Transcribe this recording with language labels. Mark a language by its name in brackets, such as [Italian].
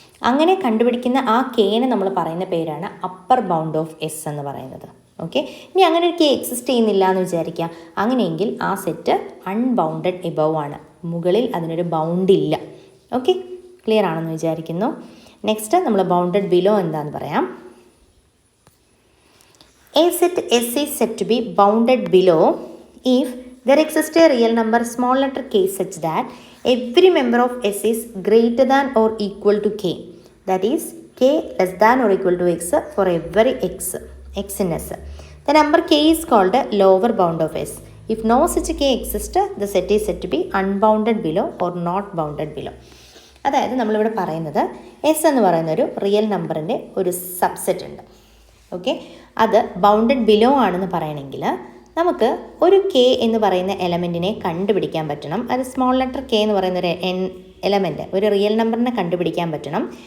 [Malayalam] അങ്ങനെ കണ്ടുപിടിക്കുന്ന ആ കെനെ നമ്മൾ പറയുന്ന പേരാണ് അപ്പർ ബൗണ്ട് ഓഫ് എസ് എന്ന് പറയുന്നത്. ഓക്കെ, ഇനി അങ്ങനെ ഒരു കെ എക്സിസ്റ്റ് ചെയ്യുന്നില്ല എന്ന് വിചാരിക്കുക. അങ്ങനെയെങ്കിൽ ആ സെറ്റ് അൺബൗണ്ടഡ് എബവ് ആണ്. മുകളിൽ അതിനൊരു ബൗണ്ട് ഇല്ല. ഓക്കെ, ക്ലിയർ ആണെന്ന് വിചാരിക്കുന്നു. നെക്സ്റ്റ് നമ്മൾ ബൗണ്ടഡ് ബിലോ എന്താണെന്ന് പറയാം. [English] A set S is said to be bounded below if there exists a real number small letter k such that every member of S is greater than or equal to k. That is k less than or equal to x for every x in S. The number k is called the lower bound of S. If no such k exists, the set is said to be unbounded below or not bounded below. [Malayalam] അതായത് നമ്മളിവിടെ പറയുന്നത് S എന്ന് പറയുന്ന ഒരു real നമ്പറിൻ്റെ ഒരു subset ഉണ്ട്. Okay, അത് ബൗണ്ടഡ് ബിലോ ആണെന്ന് പറയണമെങ്കിൽ നമുക്ക് ഒരു കെ എന്ന് പറയുന്ന എലമെൻറ്റിനെ കണ്ടുപിടിക്കാൻ പറ്റണം. അത് സ്മോൾ ലെറ്റർ കെ എന്ന് പറയുന്ന ഒരു എലമെൻറ്റ്, ഒരു റിയൽ നമ്പറിനെ കണ്ടുപിടിക്കാൻ പറ്റണം.